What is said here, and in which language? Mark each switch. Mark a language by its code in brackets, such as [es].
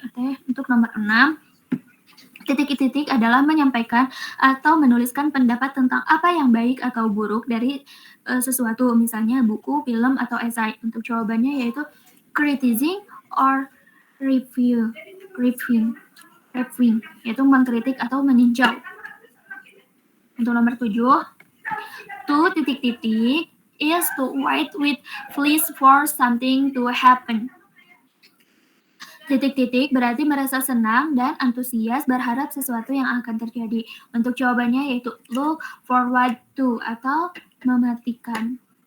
[id] Oke, untuk nomor 6, titik-titik adalah menyampaikan atau menuliskan pendapat tentang apa yang baik atau buruk dari sesuatu, misalnya buku, film, atau esai. Untuk jawabannya yaitu [en] criticizing or review, reviewing, [id] yaitu mengkritik atau meninjau. Untuk nomor 7, [en] to [id] titik-titik [en] is to wait with please for something to happen. [id] Titik-titik berarti merasa senang dan antusias berharap sesuatu yang akan terjadi. Untuk jawabannya yaitu [en] look forward to [id] atau mematikan.